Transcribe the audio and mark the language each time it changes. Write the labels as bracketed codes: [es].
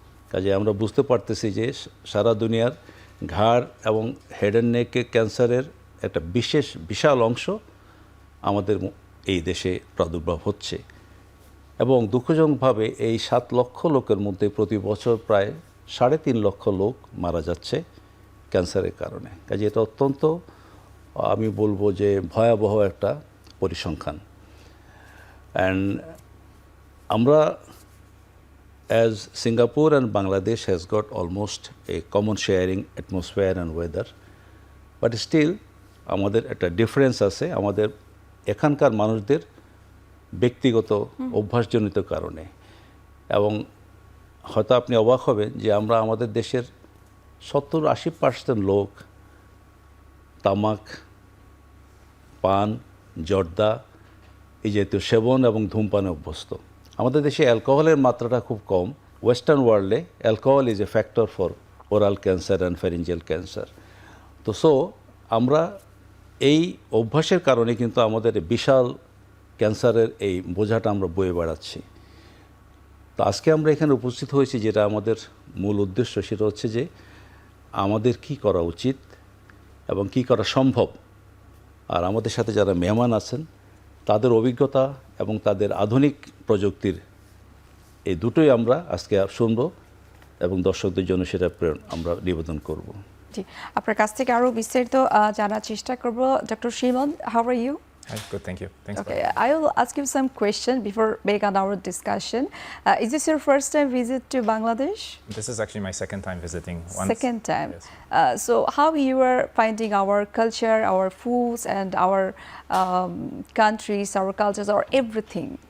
[bn] কাজে আমরা বুঝতে পারতেছি যে সারা দুনিয়ার ঘাড় এবং হেড অ্যান্ড নেক ক্যান্সারের একটা বিশাল অংশ আমাদের এই দেশে প্রাদুর্ভাব হচ্ছে। এবং দুঃখজনকভাবে এই 7 লক্ষ লোকের মধ্যে প্রতি বছর প্রায় 3.5 লক্ষ লোক মারা যাচ্ছে ক্যান্সারের কারণে। কাজে এটা অত্যন্ত, আমি বলবো যে ভয়াবহ একটা পরিসংখ্যান। [en] and [bn] আমরা [en] as Singapore and Bangladesh has got almost a common sharing atmosphere and weather, but still [bn] আমাদের একটা ডিফারেন্স আছে আমাদের এখানকার মানুষদের ব্যক্তিগত অভ্যাসজনিত কারণে। এবং হয়তো আপনি অবাক হবেন যে আমরা আমাদের দেশের 70-80% লোক তামাক, পান, জর্দা এই জাতীয় সেবন এবং ধূমপানে অভ্যস্ত। আমাদের দেশে অ্যালকোহলের মাত্রাটা খুব কম। [en] Western ওয়ার্ল্ডে alcohol is a factor for oral cancer and pharyngeal cancer. [bn] তো আমরা এই অভ্যাসের কারণে কিন্তু আমাদের বিশাল ক্যান্সারের এই বোঝাটা আমরা বয়ে বেড়াচ্ছি। তো আজকে আমরা এখানে উপস্থিত হয়েছি, যেটা আমাদের মূল উদ্দেশ্য সেটা হচ্ছে যে আমাদের কি করা উচিত এবং কি করা সম্ভব। আর আমাদের সাথে যারা মেহমান আছেন তাদের অভিজ্ঞতা এবং তাদের আধুনিক প্রযুক্তির এই দুটোই আমরা আজকে শুনব এবং দর্শকদের জন্য সেটা আমরা নিবেদন করব। জি, আপনার কাছ থেকে আরও বিস্তারিত জানার চেষ্টা করব। [en] Doctor Simon, how are you? Hi, good, thank you. Thanks. Okay, I will ask you some questions before begin our discussion. Is this your first time visit to Bangladesh? This is actually my second time visiting. Second time. Yes. So how you are finding our culture, our foods, and our countries, our cultures, or everything?